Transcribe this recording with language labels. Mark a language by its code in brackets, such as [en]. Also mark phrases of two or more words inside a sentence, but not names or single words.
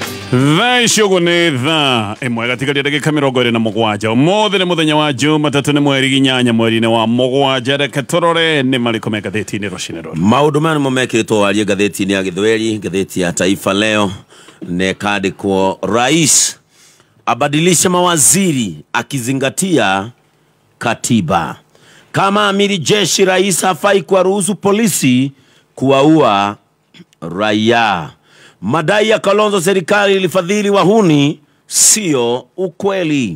[ki] Vaishogone emwe gatika dakika 27 mothe nĩ mũthenya wa Jumatatu nĩ mweri inyanya mweri-inĩ wa mũgwanja reke tũrore nĩ marĩkũ me ngathĩti-inĩ rũcinĩ rũrũ. Maũndũ maya nĩmo mekĩrĩtwo warie ngathĩti-inĩ ya Gĩthweri, ngathĩti ya Taifa Leo, nĩkandĩkwo [sw] rais abadilisha mawaziri akizingatia katiba. Kama amiri jeshi rais hafai kuwaruhusu polisi kuwaua raia. Madai ya Kalonzo serikali ilifadhili wahuni sio ukweli.